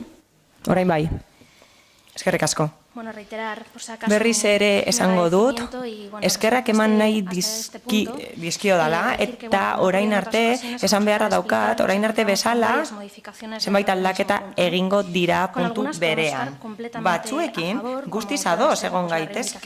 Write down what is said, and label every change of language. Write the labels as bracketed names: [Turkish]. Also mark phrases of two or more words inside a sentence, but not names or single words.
[Basque] Orain bai. Eskerrik asko. Bueno, [Spanish] reiterar, por si acaso, [Basque] Berriz ere esango dut, eskerrak eman nahi dizkio dala, eta orain arte, esan beharra daukat, orain arte bezala, zenbait aldaketa egingo dira puntu berean. Batzuekin, guztiz ados egon gaitezke.